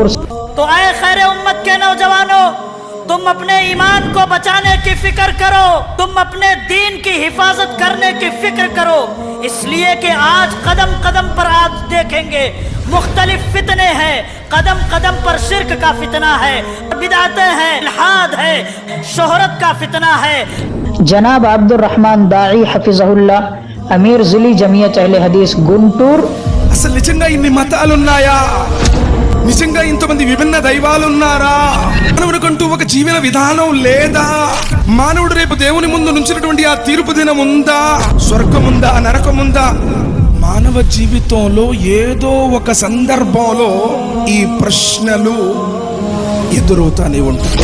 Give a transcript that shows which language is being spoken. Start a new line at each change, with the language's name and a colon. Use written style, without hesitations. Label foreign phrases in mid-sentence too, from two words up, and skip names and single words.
Urdu: تو اے خیر امت کے نوجوانوں، تم اپنے ایمان کو بچانے کی فکر کرو، تم اپنے دین کی حفاظت کرنے کی فکر کرو، اس لیے کہ آج قدم قدم پر آج دیکھیں گے مختلف فتنے ہیں، قدم قدم پر شرک کا فتنہ ہے، بدعتیں ہیں، الحاد ہے، شہرت کا فتنہ ہے۔ جناب عبد الرحمن داعی حفظہ اللہ، امیر ضلع جمعیت اہل حدیث గుంటూరు۔
Telugu: అసలు నిజంగా ఇన్ని మతాలు ఉన్నాయా? నిజంగా ఇంతమంది విభిన్న దైవాలు ఉన్నారా? మానవుడికంటూ ఒక జీవన విధానం లేదా? మానవుడు రేపు దేవుని ముందు నుంచినటువంటి ఆ తీర్పు దినం ఉందా? స్వర్గం ఉందా? నరకం ఉందా? మానవ జీవితంలో ఏదో ఒక సందర్భంలో ఈ ప్రశ్నలు ఎదురవుతానే ఉంటాయి।